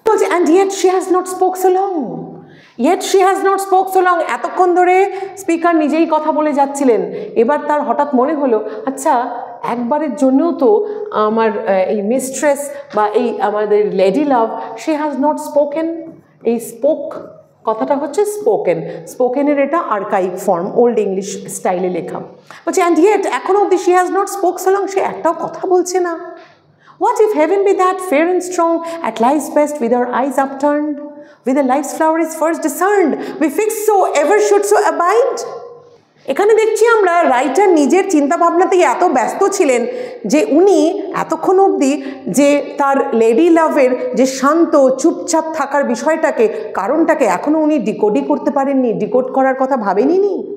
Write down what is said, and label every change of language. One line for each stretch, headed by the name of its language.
English: and yet she has not spoke so long,
Bangla: yet she has not spoke so long, এতক্ষণ ধরে speaker নিজেই কথা বলে যাচ্ছিলেন, এবার তার হঠাৎ মনে হলো আচ্ছা একবারের জন্যও তো আমার এই মিস্ট্রেস বা এই আমাদের lady love,
English: she has not spoken,
Bangla: এই স্পোক কথাটা হচ্ছে স্পোকেন, স্পোকেনের এটা আর্কাইভ ফর্ম, ওল্ড ইংলিশ স্টাইলে লেখা। বলছে অ্যান্ড ইয়েট এখনও অবধি
English: she has not spoke so long,
Bangla: সে একটাও কথা বলছে না।
English: What if heaven be that fair and strong, at life's best with our eyes upturned, with the life's flower is first discerned, we fix so ever should so abide?
Bangla: এখানে দেখছি আমরা writer নিজের চিন্তা ভাবনাতেই এত ব্যস্ত ছিলেন যে উনি এতক্ষণ অবধি যে তার লেডি লাভের যে শান্ত চুপচাপ থাকার বিষয়টাকে, কারণটাকে এখনও উনি ডিকোডই করতে পারেননি, ডিকোড করার কথা ভাবেননি।